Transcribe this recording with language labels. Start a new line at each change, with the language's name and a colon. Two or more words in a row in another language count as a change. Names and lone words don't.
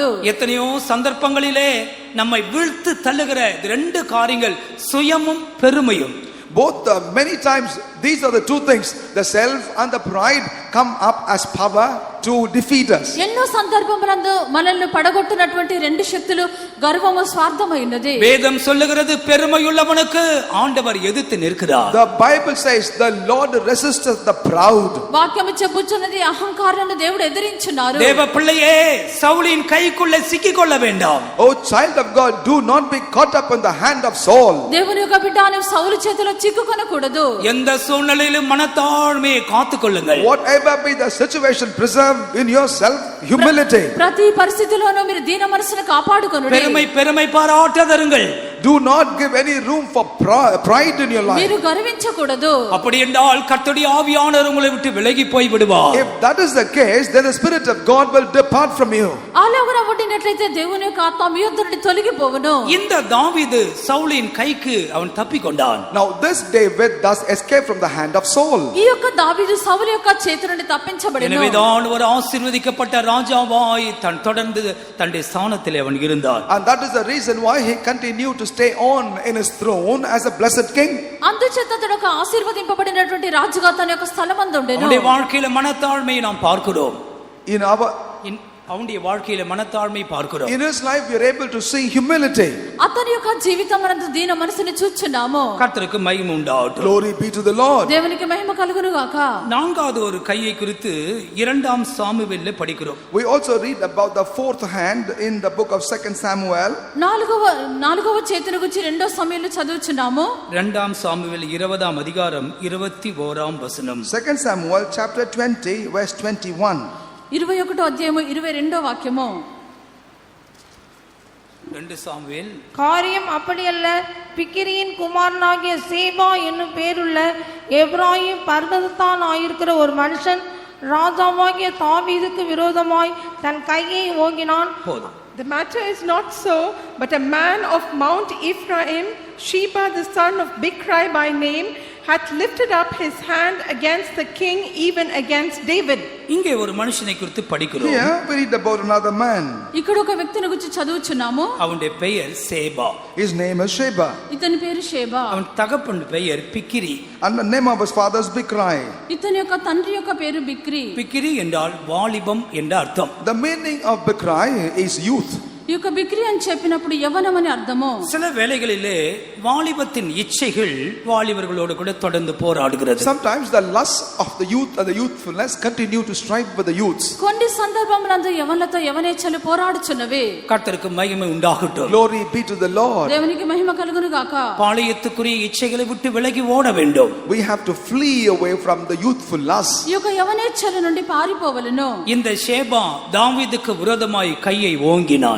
Tamil: எத்தனையோ சந்தர்ப்பங்களிலே நம்மை வீழ்த்து தள்ளுகிற ரெண்டு காரியங்கள், சுயமும் பெருமையும்.
English: Both many times these are the two things, the self and the pride come up as power to defeat us.
Telugu: ఎన్నో సందర్భములందు మనల్ని పడగొట్టినటువంటి రెండు శక్తులు గర్వము స్వార్థమై ఉన్నది.
Tamil: வேதம் சொல்லுகிறது, பெருமையுள்ளவனுக்கு ஆண்டவர் எதிர்த்து நிற்கிறார்.
English: The Bible says the Lord resisteth the proud.
Telugu: వాక్యము చెప్పుచున్నది, అహంకారులను దేవుడు ఎదిరించున్నారు.
Tamil: தேவ பிள்ளையே, சவுலின் கைக்குள்ளே சிக்கிக்கொள்ள வேண்டாம்.
English: Oh child of God, do not be caught up in the hand of Saul.
Telugu: దేవుని యొక్క బిడ్డ, నీవు సౌలు చేతిలో చిక్కుకొనకూడదు.
Tamil: எந்த சூழ்நிலையிலும் மனத்தாழ்மையை காத்துக்கொள்ளுங்கள்.
English: Whatever be the situation, preserve in yourself humility.
Telugu: ప్రతి పరిస్థితిలోనూ మీరు దీన మనసును కాపాడుకొనుడి.
Tamil: பெருமை பாராட்டாதருங்கள்.
English: Do not give any room for pride in your life.
Telugu: మీరు గర్వించకూడదు.
Tamil: அப்படி என்றால் கர்த்தருடைய ஆவியானவர் உங்களை விட்டு விலகி போய் விடுவார்.
English: If that is the case, then the Spirit of God will depart from you.
Telugu: అలాగన ఉండినట్లయితే దేవుని యొక్క ఆత్మ మీ యొద్ద నుండి తొలగిపోవును.
Tamil: இந்த தாவீது சவுலின் கைக்கு அவன் தப்பிக்கொண்டான்.
English: Now this David thus escaped from the hand of Saul.
Telugu: ఈ యొక్క దావీదు సౌలు యొక్క చేతి నుండి తప్పించబడెను.
Tamil: எனவேதான் ஒரு ஆசీర్వదిக்கப்பட்ட ராஜாவாய் தொடர்ந்து தன்னுடைய ஸ்தானத்திலே அவன் இருந்தான்.
English: And that is the reason why he continued to stay on in his throne as a blessed king.
Telugu: అందుచేత అతడు ఒక ఆశీర్వదింపబడినటువంటి రాజుగా తన యొక్క స్థలమందు ఉండెను.
Tamil: அவனுடைய வாழ்க்கையில மனத்தாழ்மையை நாம் பார்க்கிறோம். அவனுடைய வாழ்க்கையில மனத்தாழ்மை பார்க்கிறோம்.
English: In his life we are able to see humility.
Telugu: అతని యొక్క జీవితమందు దీన మనసుని చూచున్నాము.
Tamil: கர்த்தருக்கு மகிமை உண்டாகட்டும்.
English: Glory be to the Lord.
Telugu: దేవునికి మహిమ కలుగును గాక.
Tamil: நான்காவது ஒரு கையை குறித்து 2 சாமுவேலிலே படிக்கிறோம்.
English: We also read about the fourth hand in the book of 2 Samuel.
Telugu: నాలుగవ చేతిని గురించి 2 సమయంలో చదువుచున్నాము.
Tamil: 2 சாமுவேல் 20 அதிகாரம் 21 வசனம்.
English: 2 Samuel chapter 20 verse 21.
Telugu: 21 అధ్యాయము 22 వాక్యము.
Tamil: 2 சாமுவேல். காரியம் அப்படியல்ல, பிக்கிரியின் குமாரனாகிய சேபா என்னும் பேருள்ள எப்ராயிம் பர்வதத்தான் ஆயிருக்கிற ஒரு மனுஷன் ராஜாவாகிய தாவீதுக்கு விரோதமாய் தன் கையை ஓங்கினான். போதும்.
English: The matter is not so, but a man of Mount Ephraim, Sheba the son of Bichri by name, hath lifted up his hand against the king, even against David.
Tamil: இங்கே ஒரு மனுஷனை குறித்து படிக்கிறோம்.
English: Here we read about another man.
Telugu: ఇక్కడ ఒక వ్యక్తిని గురించి చదువుచున్నాము.
Tamil: அவனுடைய பெயர் சேபா.
English: His name is Sheba.
Telugu: ఇతని పేరు షేబా.
Tamil: அவன் தகப்பன் பெயர் பிக்கிரி.
English: And the name of his father is Bichri.
Telugu: ఇతని యొక్క తండ్రి యొక్క పేరు బిక్రీ.
Tamil: பிக்கிரி என்றால் வாலிபம் என்ற அர்த்தம்.
English: The meaning of Bichri is youth.
Telugu: ఈ యొక్క బిక్రీ అని చెప్పినప్పుడు యవ్వనం అని అర్థము.
Tamil: சில வேளைகளிலே வாலிபத்தின் இச்சைகள் வாலிபர்களோடு கூட தொடர்ந்து போராடுகிறது.
English: Sometimes the lust of the youth and the youthfulness continue to strive with the youths.
Telugu: కొన్ని సందర్భములందు యవ్వనలతో యవ్వనేచ్ఛలు పోరాడుచున్నవి.
Tamil: கர்த்தருக்கு மகிமை உண்டாகட்டும்.
English: Glory be to the Lord.
Telugu: దేవునికి మహిమ కలుగును గాక.
Tamil: பாளையத்துக்குரிய இச்சைகளை விட்டு விலகி ஓட வேண்டும்.
English: We have to flee away from the youthful lust.
Telugu: ఈ యొక్క యవ్వనేచ్ఛల నుండి పారిపోవలెను.
Tamil: இந்த ஷேபா தாவீதுக்கு விரோதமாய் கையை ஓங்கினான்.